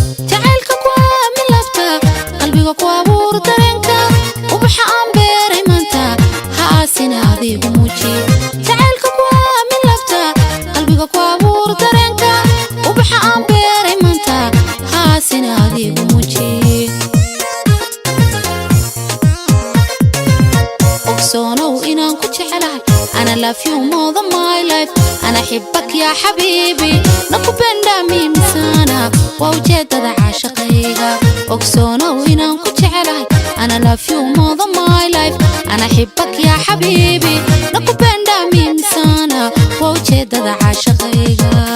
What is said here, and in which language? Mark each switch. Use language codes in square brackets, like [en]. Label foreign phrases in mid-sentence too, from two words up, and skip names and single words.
[so] Jacaylka ku aamin lafta, qalbiga ku abuur dareenka, ubaxa aan beeray maanta, ha aasin adigu muuji. Jacaylka ku aamin lafta, qalbiga ku abuur dareenka, ubaxa aan beeray maanta, ha aasin adigu muuji. Ogsoonow inaan ku jecelahay. [en] Ana love you more than my life. [ar] أنا أحبك يا حبيبي. [sw] Nakupenda mimi sana. [so] Waa ujeedada caashaqayga. Ogsoonow inaan ku jecelahay. [en] Ana love you more than my life. [ar] أنا أحبك يا حبيبي. [sw] Nakupenda mimi sana. [so] Waa ujeedada caashaqayga.